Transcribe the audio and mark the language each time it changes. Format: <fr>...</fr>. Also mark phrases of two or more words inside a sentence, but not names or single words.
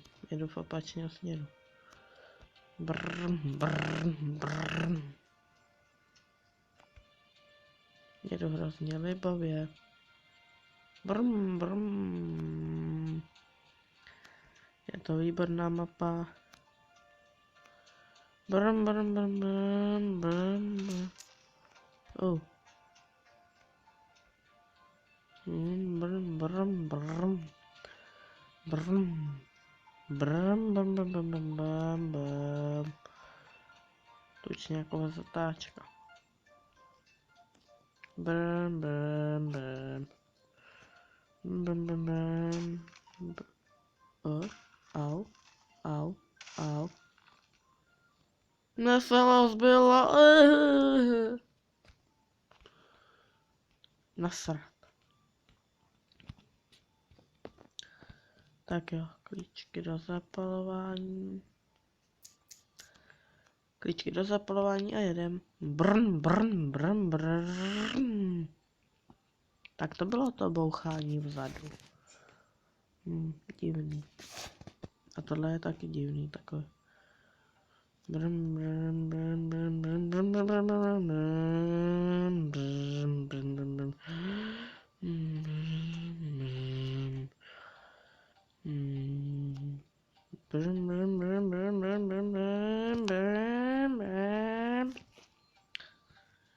<cs>Jedu v opačném směru. Brm, brm, brm. Jedu hrozně libově. Brm, brm. Je to výborná mapa. Brm, brm, brm, brm, brm. Oh. Brm, brm, brm. Brm. Brm, brm, brm, brm, brm, brm, brm. Tučňáková zatáčka. Brm, brm, brm. Brm, brm, brm. Au, au, au. Nesela zbyla. Nasrat. Tak jo, klíčky do zapalování. Klíčky do zapalování a jedem. Brn, brn, brn, brn. Tak to bylo to bouchání vzadu. Divný. A tohle je taky divný takový. Brn, brn, brn, brn, brn, brn, brn, brn, brn, brn, brn, brn, brn. Brn, brn, brn, brn, brn, brn, brn, brn, brn.</cs>